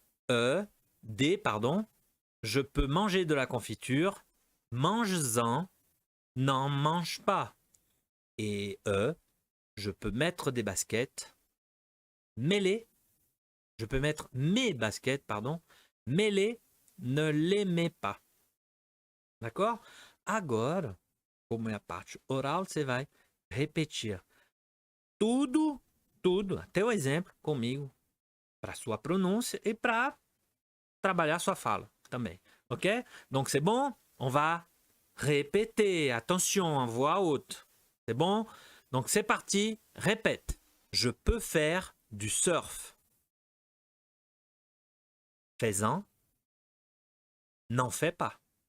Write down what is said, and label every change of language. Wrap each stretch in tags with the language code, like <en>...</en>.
<fr>E, D, pardon. Je peux manger de la confiture. Mange-en, n'en mange pas. Et E, je peux mettre des baskets. Mets-les. Je peux mettre mes baskets, pardon. Mets-les, ne les mets pas. D'accord?</fr> <pt>Agora, como é a parte oral, você vai repetir tudo, até o exemplo comigo, para sua pronúncia e para trabalhar sua fala também.</pt> <fr>Ok? Donc c'est bon? On va répéter. Attention, en voix haute. C'est bon? Donc c'est parti. Répète. Je peux faire du surf. Fais-en. N'en fais pas.</fr>